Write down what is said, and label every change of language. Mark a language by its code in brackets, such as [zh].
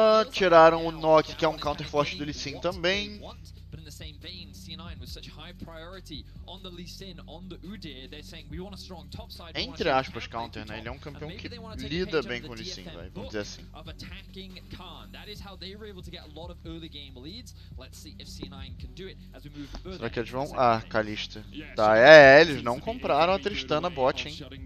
[pt] Tiraram o Nock, que é um counter forte do Lee Sin também. [en] But in the same vein, C9 with such high priority on the Lee Sin, on the Udyr, they're saying we want a strong top side. [pt] Entre aspas, counter, né? Ele é um campeão que lida bem com o Lee Sin, vamos dizer assim. [en] Of attacking Khan. That is how they were able to get a lot of early game leads. Let's see if C9 can do it as we move further. [pt] Será que eles vão? Ah, Kalista. Tá, eles não compraram a Tristana bot, hein?